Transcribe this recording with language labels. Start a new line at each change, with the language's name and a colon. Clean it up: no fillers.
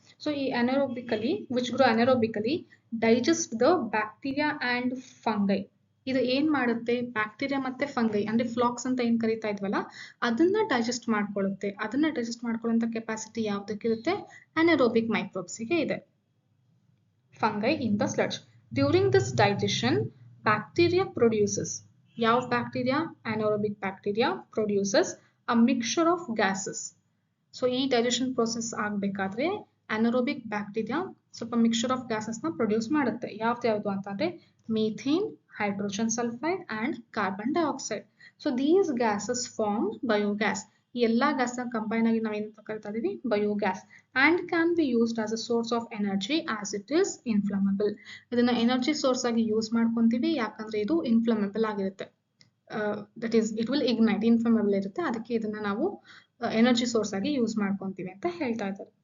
English: So ಈ which grow anaerobically digest the bacteria and fungi.
Kannada: ಇದು ಏನ್ ಮಾಡುತ್ತೆ? ಬ್ಯಾಕ್ಟೀರಿಯಾ ಮತ್ತೆ ಫಂಗೈ ಅಂದ್ರೆ ಫ್ಲಾಕ್ಸ್ ಅಂತ ಏನ್ ಕರೀತಾ ಇದ್ವಲ್ಲ ಅದನ್ನ ಡೈಜೆಸ್ಟ್ ಮಾಡ್ಕೊಳ್ಳುತ್ತೆ. ಅದನ್ನ ಡೈಜೆಸ್ಟ್ ಮಾಡ್ಕೊಳ್ಳುವಂತ ಕೆಪಾಸಿಟಿ ಯಾವ್ದಕ್ಕಿರುತ್ತೆ? ಅನರೋಬಿಕ್ ಮೈಕ್ರೋಬ್ಸ್ ಗೆ ಇದೆ.
English: Fungi in the sludge. During this digestion, bacteria produces.
Kannada: Yav bacteria?
English: Anaerobic bacteria produces a mixture of gases.
Kannada: So, ee digestion process agbekadre anaerobic bacteria ಸ್ವಲ್ಪ mixture of gases na produce ಮಾಡುತ್ತೆ. ಯಾವ್ದು ಅಂತಂದ್ರೆ methane, hydrogen sulfide and carbon dioxide.
English: So, these gases form biogas.
Kannada: ಈ ಎಲ್ಲಾ gas combine ಆಗಿ ನಾವು ಏನಂತ ಕರಿತಾ ಇದೀವಿ? Biogas.
English: And can be used as a source of energy as it is inflammable.
Kannada: ಇದನ್ನ ಎನರ್ಜಿ ಸೋರ್ಸ್ ಆಗಿ ಯೂಸ್ ಮಾಡ್ಕೊಂತೀವಿ, ಯಾಕಂದ್ರೆ ಇದು ಇನ್ಫ್ಲಮೇಬಲ್ ಆಗಿರುತ್ತೆ.
English: that is it will ignite,
Kannada: ಇನ್ಫ್ಲಮೇಬಲ್ ಇರುತ್ತೆ. ಅದಕ್ಕೆ ಇದನ್ನ ನಾವು ಎನರ್ಜಿ ಸೋರ್ಸ್ ಆಗಿ ಯೂಸ್ ಮಾಡ್ಕೊಂತೀವಿ ಅಂತ ಹೇಳ್ತಾ ಇದ್ದಾರೆ.